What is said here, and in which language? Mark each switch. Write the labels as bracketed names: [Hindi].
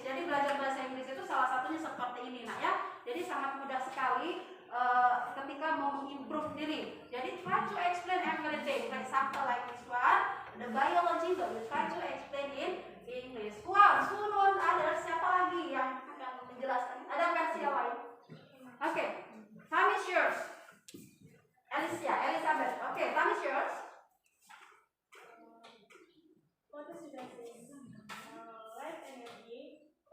[Indonesian] Jadi belajar bahasa Inggris itu salah satunya seperti ini nak ya. Jadi sangat mudah sekali ketika mau mengimprove diri. [English] Jadi try to explain everything. For example like this one, the biology, but we try to explain in English. [Indonesian] Wow, Sunun, ada siapa lagi yang akan menjelaskan? Ada versi yang lain? [English] Okay, time is yours. Alicia, Elizabeth. Okay, time is yours. Photosynthesis. Light energy.